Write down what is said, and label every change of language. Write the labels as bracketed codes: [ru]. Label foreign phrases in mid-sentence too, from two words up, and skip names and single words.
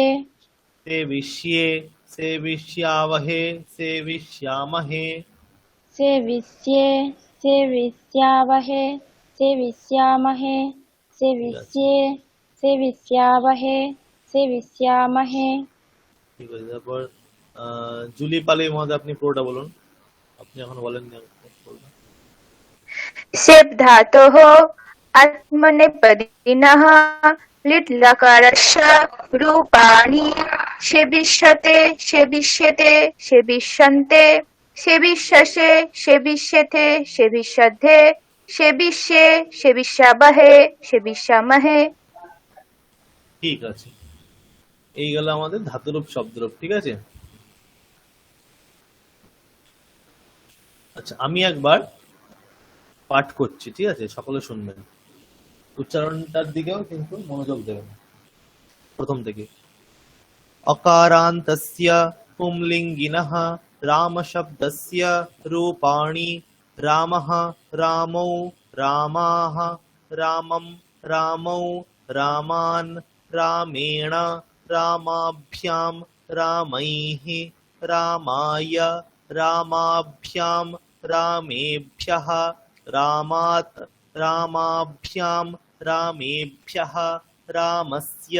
[sa] सेविष्ये सेविष्यावहे सेविष्यामहे सेविष्ये सेविष्यावहे सेविष्यामहे सेविष्ये सेविष्यावहे सेविष्यामहे [bn] ঠিক আছে তারপর জুলি পালে মহোদয় আপনি পুরোটা বলুন আপনি এখন বলেননি বলবেন। [sa] सेब धातोः आत्मनेपदिनः लिट् लकारस्य रूपाणि सेविष्यते सेविष्यते सेविष्यन्ते सेविष्यसे सेविष्यते सेविष्यध्वे सेविष्ये सेविष्यावहे सेविष्यामहे [bn] ঠিক আছে এই গেল আমাদের ধাতুরূপ শব্দরূপ ঠিক আছে আচ্ছা আমি একবার পাঠ করছি ঠিক আছে সকলে শুনবেন উচ্চারণটার দিকেও কিন্তু মনোযোগ দেবেন প্রথম থেকে [sa] अकारान्तस्य पुंलिङ्गिनः रामशब्दस्य रूपाणि रामः रामौ रामाः रामं रामौ रामान् रामेण रामाभ्यां रामैः रामाय रामाभ्यां रामेभ्यः रामात् रामाभ्यां रामेभ्यः रामस्य